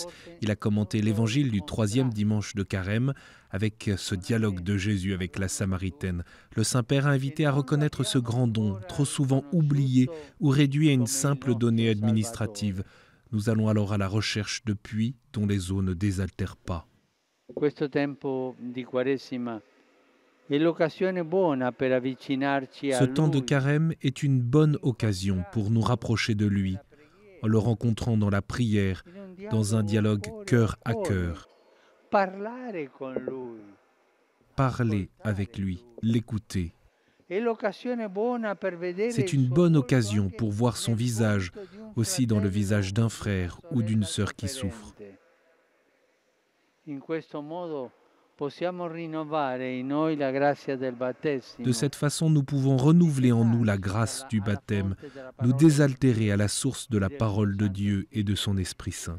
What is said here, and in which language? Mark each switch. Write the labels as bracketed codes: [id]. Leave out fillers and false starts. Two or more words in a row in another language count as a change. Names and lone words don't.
[fr] Il a commenté l'évangile du 3e dimanche de Carême avec ce dialogue de Jésus avec la Samaritaine. Le Saint-Père a invité à reconnaître ce grand don, trop souvent oublié ou réduit à une simple donnée administrative. Nous allons alors à la recherche de puits dont les eaux ne désaltèrent pas. [it] Questo tempo di Quaresima è l'occasione buona per avvicinarci a [fr] Ce temps de [it] Lui. [fr] carême est une bonne occasion pour nous rapprocher de lui, en le rencontrant dans la prière, dans un dialogue cœur à cœur. [it] Parlare con Lui. [fr] Parler avec lui, l'écouter. [it] È l'occasione buona per vedere [fr] C'est une bonne occasion pour voir son visage, aussi dans le visage d'un frère ou d'une sœur qui souffre. De cette façon, nous pouvons renouveler en nous la grâce du baptême, nous désaltérer à la source de la parole de Dieu et de son Esprit Saint.